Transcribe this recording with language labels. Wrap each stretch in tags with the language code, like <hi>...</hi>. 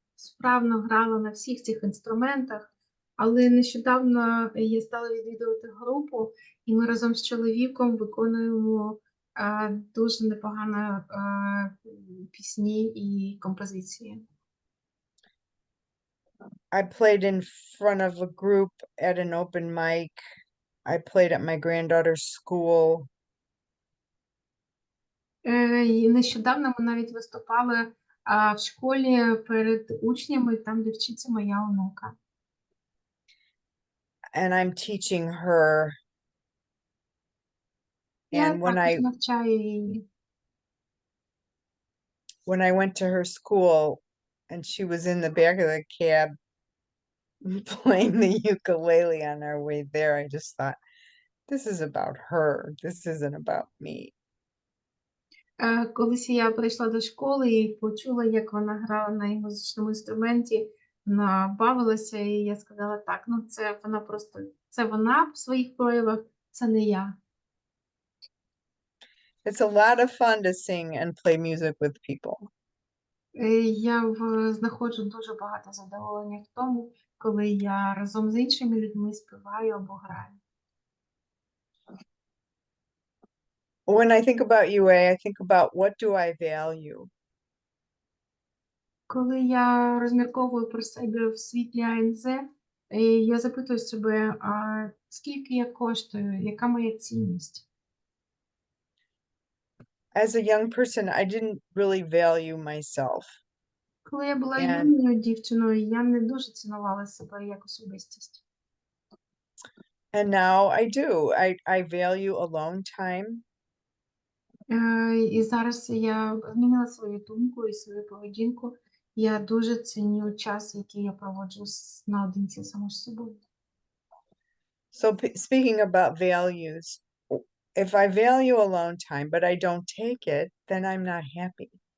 <uk>справно грала на всіх цих інструментах, але нещодавно я стала відвідувати групу, і ми разом з чоловіком виконуємо дуже непогано пісні і композиції.</uk> <en>I played in front of a group at an open mic. I played at my granddaughter's school.</en> <uk>І нещодавно ми навіть виступали в школі перед учнями, там, де вчиться моя онука.</uk> <en>And I'm teaching her.</en> <uk>Я</uk> <en>And</en> <uk>також навчаю її.</uk> <en>when I went to her school and she was in the back of the cab playing the ukulele on our way there, I just thought, this is about her. This isn't about me.</en> <uk>Колись я прийшла до школи і почула, як вона грала на музичному інструменті, вона бавилася, і я сказала, так, ну це вона просто, це вона в своїх проявах, це не я.</uk> <en>It's a lot of fun to sing and play music with people.</en> <uk>Я знаходжу дуже багато задоволення в тому, коли я разом з іншими людьми співаю або граю.</uk> <en>When I think about UA, I think about what do I value?</en> <uk>Коли я розмірковую про себе в світлі АНЗ, я запитую себе, а скільки я коштую, яка моя цінність?</uk> <en>As a young person, I didn't really value myself.</en> <uk>Коли я була</uk> <en>And</en> <uk>юною дівчиною, я не дуже цінувала себе як особистість.</uk> <en>now I do. I value alone time.</en> <uk>І зараз я змінила свою думку і свою поведінку. Я дуже ціню час, який я проводжу наодинці сама з собою.</uk> <en>So speaking about values, if I value alone time, but I don't take it, then I'm not happy.</en>